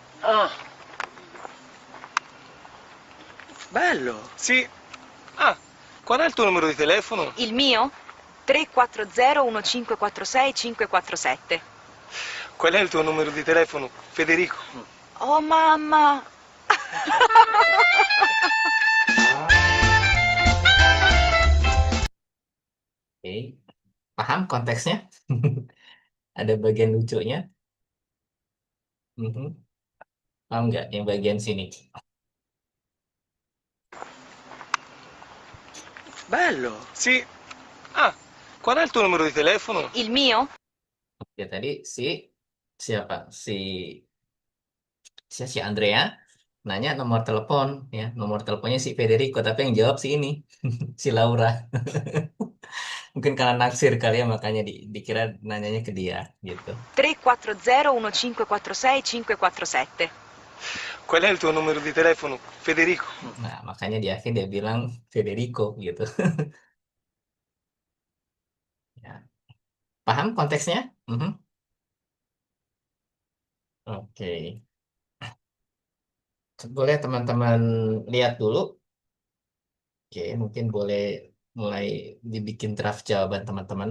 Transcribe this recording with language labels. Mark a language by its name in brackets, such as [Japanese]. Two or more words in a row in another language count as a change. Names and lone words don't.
[Italian] Ah. Bello. Sì. Ah, qual è il tuo numero di telefono? Il mio? 340 1546 547. Qual è il tuo numero di telefono, Federico? Oh mamma! [Indonesian] Oke. Paham konteksnya? Ada bagian lucunya? Mhm. Paham nggak yang bagian sini? [Italian] Bello. Sì. Ah, qual è il tuo numero di telefono? Il mio? [Indonesian] Ya tadi siapa? Si Andrea nanya nomor telepon ya, nomor teleponnya si Federico tapi yang jawab si ini, si Laura. Mungkin karena naksir kali ya makanya dikira nanyanya ke dia gitu. [Italian] 340 1546 547. Qual è il tuo numero di telefono, Federico? [Indonesian] Nah, makanya di akhir dia bilang Federico gitu. Ya. Paham konteksnya? Mhm. Oke. Boleh teman-teman lihat dulu Oke, mungkin boleh mulai dibikin draft jawaban teman-teman.